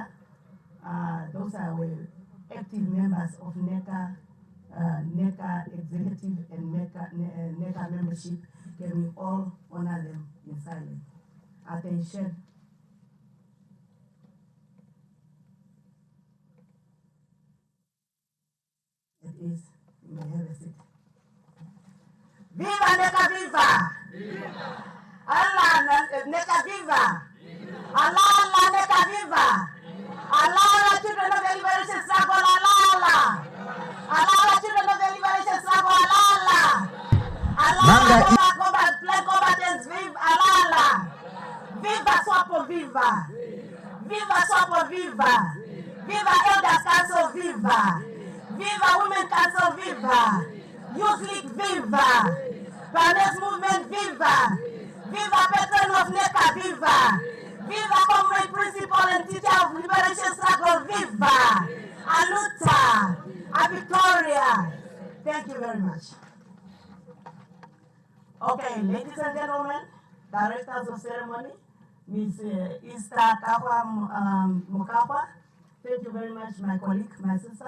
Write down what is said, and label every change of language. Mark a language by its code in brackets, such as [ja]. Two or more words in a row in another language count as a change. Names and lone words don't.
[en] Those are active members of NEKA, NEKA executive and NEKA membership. Can we all honor them in silence? Attention. It is, you may have a seat. Viva NEKA, viva! Viva! Allah NEKA, viva! Allah NEKA, viva! Allah, children of the liberation struggle, Allah! Allah, children of the liberation struggle, Allah! Allah, combatants, viva! Allah! Viva Swapo, viva! Viva Swapo, viva! Viva Elders Council, viva! Viva Women Council, viva! Youth League, viva! Parents Movement, viva! Viva Patron of NEKA, viva! Viva Comrade Principal and Teacher of Liberation Struggle, viva! [pt] Aluta! A Victoria! [en] Thank you very much. Okay, ladies and gentlemen, directors of ceremony, Ms. Ista Kawa Mukawa, thank you very much, my colleague, my sister.